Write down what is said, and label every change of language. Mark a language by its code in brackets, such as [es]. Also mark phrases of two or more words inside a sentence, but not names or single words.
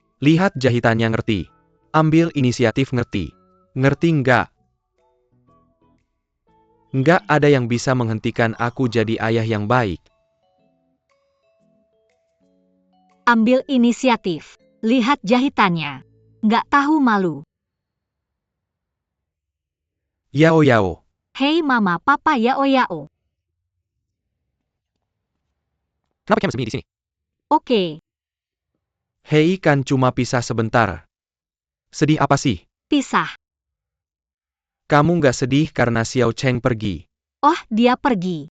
[id] Lihat jahitannya ngerti. Ambil inisiatif ngerti. Ngerti nggak? Nggak ada yang bisa menghentikan aku jadi ayah yang baik. Ambil inisiatif. Lihat jahitannya. Nggak tahu malu. Yao yao. Hei mama papa yao yao. Kenapa kamu sembunyi di sini? Oke. Hei kan cuma pisah sebentar. Sedih apa sih? Pisah. Kamu nggak sedih karena Xiao Cheng pergi. Oh, dia pergi.